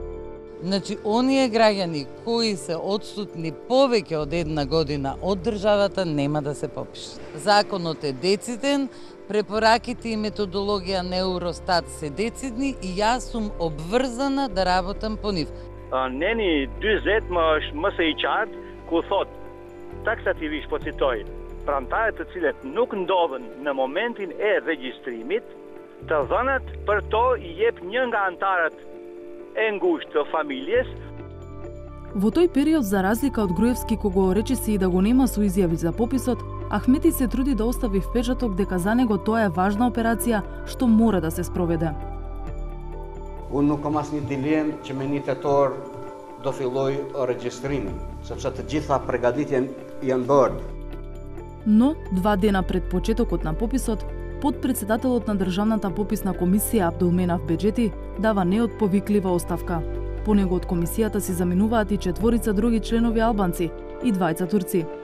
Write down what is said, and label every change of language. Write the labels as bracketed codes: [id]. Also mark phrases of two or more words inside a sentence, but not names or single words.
[mk] Значи, оние граѓани кои се отсутни повеќе од една година од државата нема да се попишат. Законот е дециден, препораките и методологија на Евростат се децидни и јас сум обврзана да работам по нив. [sq] Neni 40 më së i qartë ku thot taksativisht po citoj, prantarët të cilët nuk ndodhen në momentin e regjistrimit, të dhënat për to i jep një nga antarët e ngushtë të familjes. [mk] Во тој период, за разлика од Груевски кого речиси и да го нема со изјави за пописот, Ахмети се труди да остави впечаток дека за него тоа е важна операција што мора да се спроведе. [sq] Unë nuk kam asnjë dilemë që me 1 tetor do filloj regjistrimin, sepse të gjitha përgatitjet janë bërë. [mk] Но, 2 дена пред почетокот на пописот, подпредседателот на Државната пописна комисија Абдулменав Беџети дава неотповиклива оставка. По него од комисијата се заменуваат и 4 други членови албанци и 2 турци.